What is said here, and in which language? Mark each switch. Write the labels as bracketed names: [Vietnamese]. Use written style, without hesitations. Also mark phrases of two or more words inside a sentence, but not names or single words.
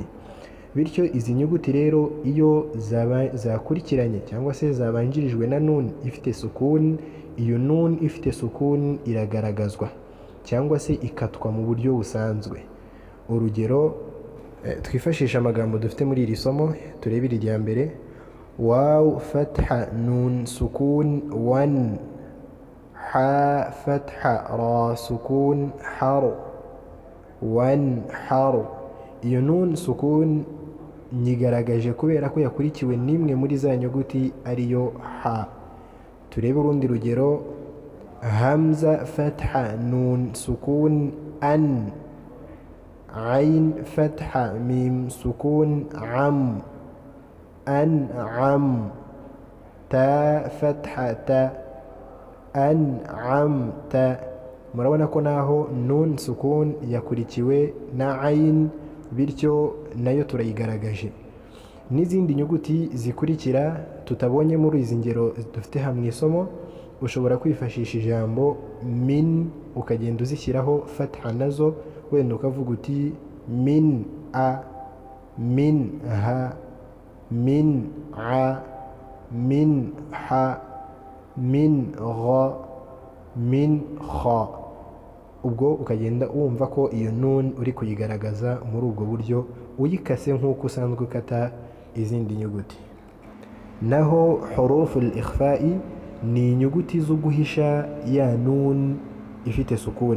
[Kinyarwanda] Bityo izi nyuguti rero iyo zakurikiranye cyangwa se zabanjirijwe na nun ifite sukun, iyo nun ifite sukun iragaragazwa cyangwa se ikatwa mu buryo busanzwe. Urugero twifashisha amagambo dufite muri iri somo, turebe iri rya mbere: [Arabic] واو فتحة نون سكون ون، هاء فتحة راء سكون هر، ون هر. [Kinyarwanda] Iyo nun sukun nyigaragaje kubera ko yakurikiwe n'imwe muri za nyuguti ariyo ha. Turebe urundi rugero: [Arabic] همزة فتحة نون سكون أن، عين فتحة ميم سكون عم، أنعم، تاء فتحة تاء، أنعمت. [Kinyarwanda] Murabona ko naho nun sukun yakurikiwe na ain, bityo nayo turayigaragaje. N'izindi nyuguti zikurikira tutabonye muri izi ngero dufite hamwe isomo, ushobora kwifashisha ijambo min ukagenda uzishyiraho fatha nazo, wenda ukavuga uti [Arabic] من أ، من ه، من أ، من ه، من غ، من خ. [Kinyarwanda] Ubwo ukagenda wumva ko iyo nun uri kuyigaragaza muri ubwo buryo uyikase nk'uko usanzwe ukata izindi nyuguti. Naho [Arabic] حروف الإخفاء [Kinyarwanda] ni inyuguti zo guhisha ya nun ifite sukun.